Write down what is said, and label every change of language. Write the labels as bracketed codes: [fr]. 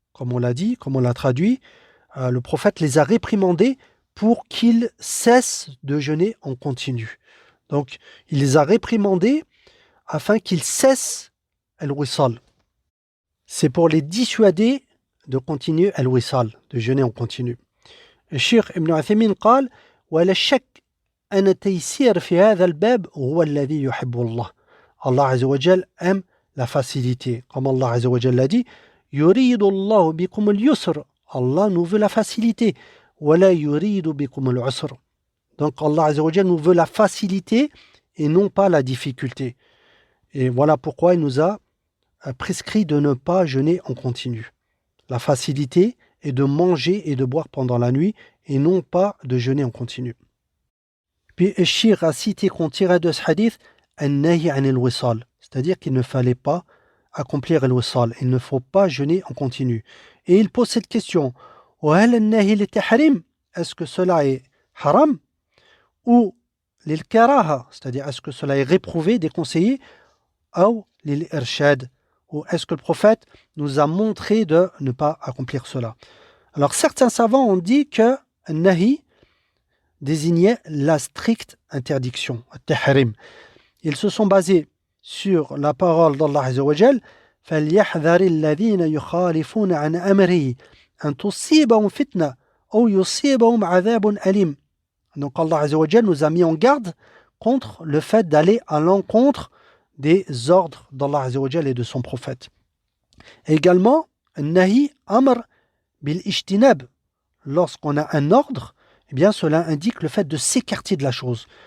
[fr] Comme on l'a dit, comme on l'a traduit, le prophète les a réprimandés pour qu'ils cessent de jeûner en continu. Donc, il les a réprimandés afin qu'ils cessent al-wisal. C'est pour les dissuader de continuer al-wisal, de jeûner en continu. [ar] الشيخ ابن عثيمين قال ولا شك أن التيسير في هذا الباب هو الذي يحب الله. [fr] Allah Azza wa Jal aime la facilité. Comme Allah Azza wa Jal l'a dit, [ar] يريد الله بكم اليسر. [fr] Allah nous veut la facilité. [ar] ولا يريد بكم العسر. [fr] Donc Allah Azza wa Jal nous veut la facilité et non pas la difficulté. Et voilà pourquoi il nous a prescrit de ne pas jeûner en continu. la facilité est de manger et de boire pendant la nuit et non pas de jeûner en continu. Puis Cheikh a cité qu'on tirait de ce hadith an-nahy an al-wisal, c'est-à-dire qu'il ne fallait pas accomplir al-wisal, il ne faut pas jeûner en continu. Et il pose cette question: [ar] وهل النهي للتحريم, [fr] est-ce que cela est haram ou lil-karaha, c'est-à-dire est-ce que cela est réprouvé, déconseillé, ou lil-irshad, ou est-ce que le prophète nous a montré de ne pas accomplir cela. Alors certains savants ont dit que nahi désignait la stricte interdiction, at-tahrim. Ils se sont basés sur la parole d'Allah Azza wa Jal: [ar] فَلْيَحْذَرِ الَّذِينَ يُخَالِفُونَ عَنْ أَمْرِهِ أَنْ تُصِيبَهُمْ فِتْنَةٌ أَوْ يُصِيبَهُمْ عَذَابٌ أَلِيمٌ. [fr] Donc Allah Azza wa Jal nous a mis en garde contre le fait d'aller à l'encontre des ordres d'Allah Azza wa Jal et de son prophète. Et également, nahi amr bil ijtinab. Lorsqu'on a un ordre, eh bien cela indique le fait de s'écarter de la chose.